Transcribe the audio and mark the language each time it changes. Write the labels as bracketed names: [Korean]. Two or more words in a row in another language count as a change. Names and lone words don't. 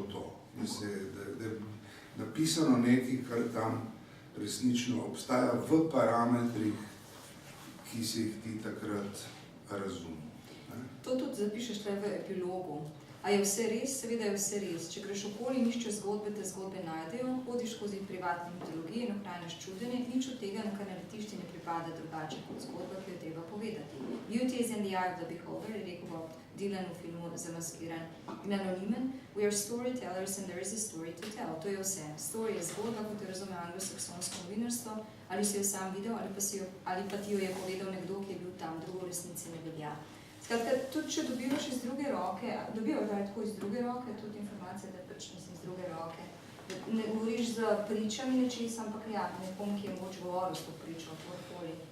[Slovenian] Da je napisano nekaj, kar tam resnično obstaja v parametrih, ki si jih ti takrat razumel. To tudi zapišeš tle v epilogu. A je vse res? Seveda je vse res. Če greš okoli in iščeš zgodbe, te zgodbe najdejo, hodiš skozi privatne mitologije in ohranjaš čudenje, nič od tega, na kar naletiš, ti ne pripada drugače kot zgodba, ki jo treba povedati. [English] Beauty is in the eye of the beholder, [Slovenian] je rekel Bob Dylan v filmu Zamaskiran in anonimen. [English] We are storytellers and there is a story to tell. [Slovenian] To je vse. Story je zgodba, kot jo razume anglosaksonsko novinarstvo, ali si jo sam videl, ali pa ti jo je povedal nekdo, ki je bil tam, drugo v resnici ne velja. Skratka, tudi če dobivaš iz druge roke, dobivaš tako iz druge roke, tudi informacije, da pač mislim iz druge roke. Ne govoriš z pričami nečesa, ampak ja, nekom, ki je moč govoril s to pričo, tvorkoli.